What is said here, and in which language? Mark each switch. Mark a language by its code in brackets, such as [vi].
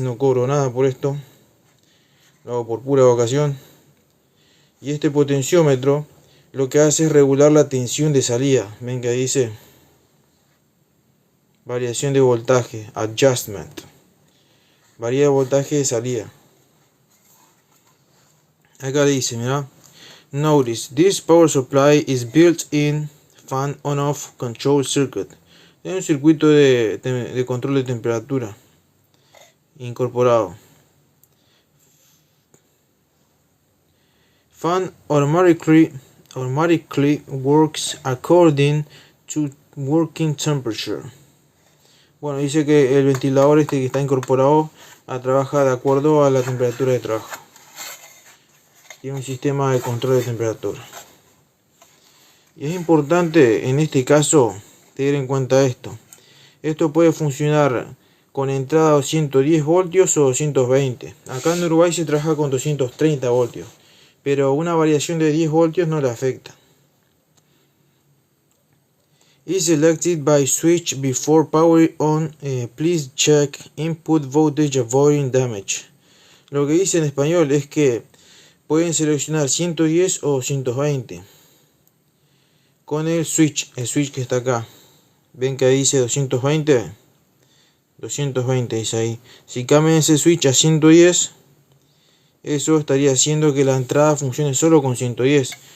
[es] No cobro nada por esto. Lo hago por pura vocación. Y este potenciómetro lo que hace es regular la tensión de salida. Ven que dice variación de voltaje, adjustment. Varía de voltaje de salida. Acá dice, mira. [en] Notice, this power supply is built-in fan on-off control circuit. [es] Es un circuito de control de temperatura incorporado. [en] Fan automatically works according to working temperature. [es] Bueno, dice que el ventilador este que está incorporado trabaja de acuerdo a la temperatura de trabajo. tiene un sistema de control de temperatura. Y es importante en este caso tener en cuenta esto. Esto puede funcionar con entrada 210 voltios o 220. Acá en Uruguay se trabaja con 230 voltios, pero una variación de 10 voltios no le afecta. [en] Is selected by switch before power on. Please check input voltage avoiding damage. [es] Lo que dice en español es que pueden seleccionar 110 o 220 con el switch que está acá. Ven que ahí dice 220 dice ahí. Si cambian ese switch a 110, eso estaría haciendo que la entrada funcione solo con 110.